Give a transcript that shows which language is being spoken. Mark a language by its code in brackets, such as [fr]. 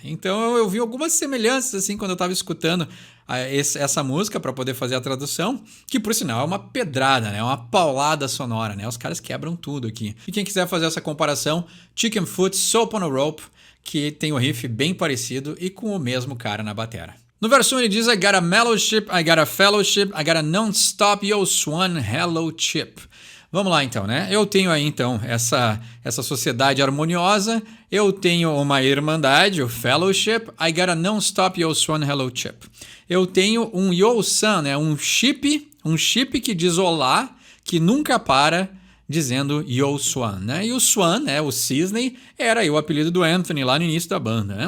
[pt] Então eu vi algumas semelhanças assim quando eu tava escutando essa música para poder fazer a tradução, que por sinal é uma pedrada, né? Uma paulada sonora, né? Os caras quebram tudo aqui. E quem quiser fazer essa comparação, Chickenfoot, Soap on a Rope, que tem o riff bem parecido e com o mesmo cara na batera. No verso 1 ele diz: [en] I got a mellow ship, I got a fellowship, I got a non-stop yo swan hello chip. [pt] Vamos lá então, né? Eu tenho aí então essa sociedade harmoniosa, eu tenho uma irmandade, o fellowship, [en] I got a non-stop yo swan hello chip. [pt] Eu tenho um yo sun, né? Um chip que diz olá, que nunca para, dizendo Yo Swan, né? E o Swan, né, o cisne, era aí o apelido do Anthony lá no início da banda, né?